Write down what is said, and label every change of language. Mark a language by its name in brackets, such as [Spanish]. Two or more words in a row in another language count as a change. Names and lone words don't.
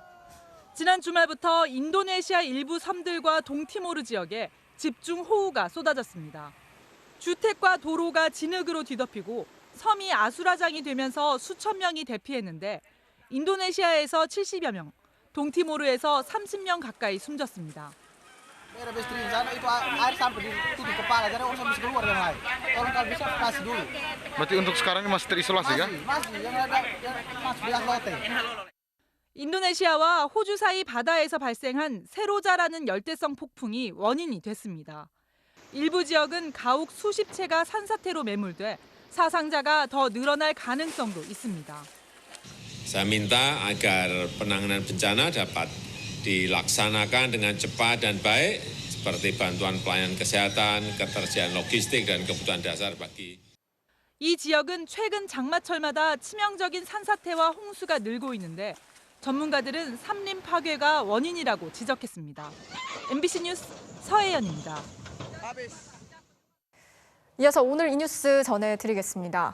[Korean] 지난 주말부터 인도네시아 일부 섬들과 동티모르 지역에 집중 호우가 쏟아졌습니다. 주택과 도로가 진흙으로 뒤덮이고 섬이 아수라장이 되면서 수천 명이 대피했는데 인도네시아에서 70여 명, 동티모르에서 30명 가까이 숨졌습니다. [Indonesian] Berarti untuk sekarang ini masih terisolasi kan? [Korean] 인도네시아와 호주 사이 바다에서 발생한 세로자라는 열대성 폭풍이 원인이 됐습니다. 일부 지역은 가옥 수십 채가 산사태로 매몰돼 사상자가 더 늘어날 가능성도 있습니다. [Indonesian] Saya minta agar penanganan bencana dapat dilaksanakan dengan cepat dan baik seperti bantuan pelayanan kesehatan, ketersediaan logistik dan kebutuhan dasar bagi [Korean] 이 지역은 최근 장마철마다 치명적인 산사태와 홍수가 늘고 있는데 전문가들은 산림 파괴가 원인이라고 지적했습니다. MBC 뉴스 서혜연입니다. 이어서 오늘 이 뉴스 전해드리겠습니다.